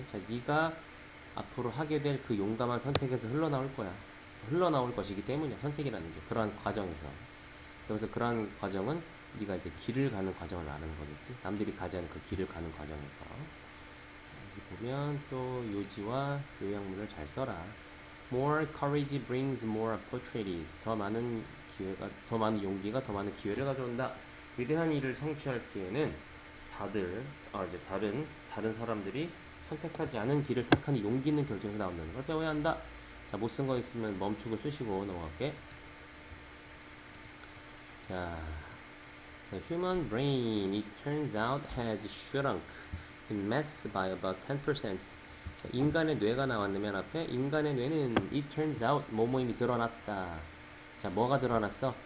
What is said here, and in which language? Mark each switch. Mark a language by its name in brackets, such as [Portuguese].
[Korean] 자, 네가 앞으로 하게 될 그 용감한 선택에서 흘러나올 거야. 흘러나올 것이기 때문이야. 선택이라는 게 그러한 과정에서. 그래서 그러한 과정은 네가 이제 길을 가는 과정을 말하는 거겠지. 남들이 가지 않은 그 길을 가는 과정에서. 여기 보면 또 요지와 요약문을 잘 써라. [English] More courage brings more opportunities. [Korean] 더 많은 용기가 더 많은 기회를 가져온다. 위대한 일을 성취할 기회는 이제 다른 사람들이 선택하지 않은 길을 택하는 용기 있는 결정에서 나온다는 걸 배워야 한다. 자, 못 쓴 거 있으면 멈추고 쓰시고 넘어갈게. [English] 자, the human brain, it turns out, has shrunk in mass by about 10%. [Korean] 자, 인간의 뇌가 나왔으면 앞에 인간의 뇌는 [English] it turns out [Korean] 뭐뭐임이 드러났다. 자, 뭐가 드러났어?